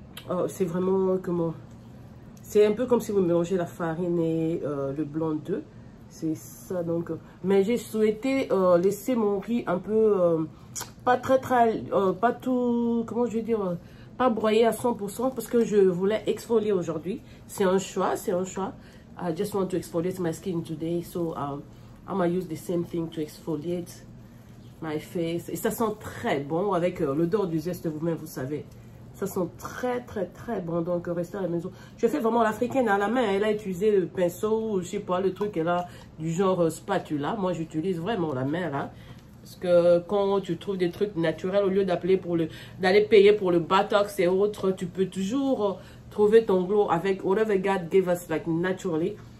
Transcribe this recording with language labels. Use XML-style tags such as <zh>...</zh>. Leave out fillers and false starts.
<fr>Oh, c'est vraiment comment... C'est un peu comme si vous mélangez la farine et le blanc d'œuf. C'est ça donc. Mais j'ai souhaité laisser mon riz un peu, pas très, pas tout, comment je vais dire, pas broyer à 100% parce que je voulais exfolier aujourd'hui. C'est un choix, c'est un choix.</fr> <en>I just want to exfoliate my skin today. So I'm gonna use the same thing to exfoliate my face.</en> <fr>Et ça sent très bon avec l'odeur du zeste vous-même, vous savez. Ça sent très bon, donc restez à la maison. Je fais vraiment l'africaine à la main. Elle a utilisé le pinceau, je sais pas, le truc elle a du genre spatula. Moi j'utilise vraiment la main là. Parce que quand tu trouves des trucs naturels, au lieu d'aller payer pour le botox et autres, tu peux toujours trouver ton glow avec</fr> <en>whatever God gave us like naturally.</en>